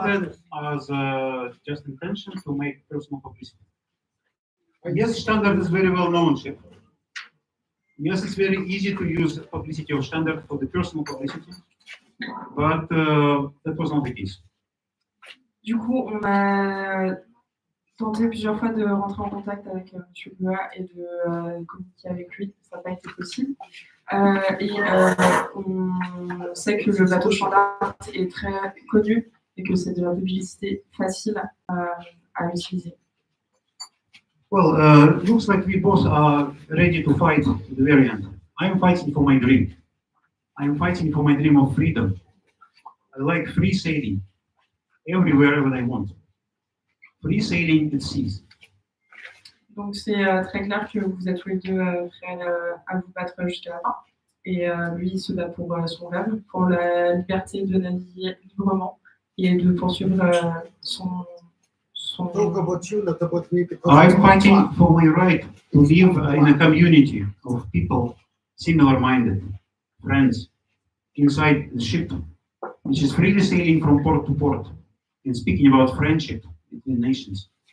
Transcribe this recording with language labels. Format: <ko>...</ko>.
<en>that as just intention to make personal publicity. Yes, Shtandart is very well known ship. Yes, it's very easy to use publicity of Shtandart for the personal publicity, but that was not the case.</en> <fr>Du coup, on a tenté plusieurs fois de rentrer en contact avec M. Goa et de communiquer avec lui. Ça n'a pas été possible. On sait que le bateau Shtandart est très connu et que c'est de la publicité facile à utiliser.</fr> <en>Well, looks like we both are ready to fight to the very end. I am fighting for my dream. I am fighting for my dream of freedom. I like free sailing everywhere I want. Free sailing at seas.</en> <fr>Donc c'est très clair que vous êtes tous les deux prêts à vous battre jusqu'à la fin. Et lui, il se bat pour son rêve, pour la liberté de naviguer librement et de poursuivre son.</fr> <en>I'm fighting for my right to live in a community of people similar-minded, friends, inside the ship, which is freely sailing from port to port, and speaking about friendship between nations.</en>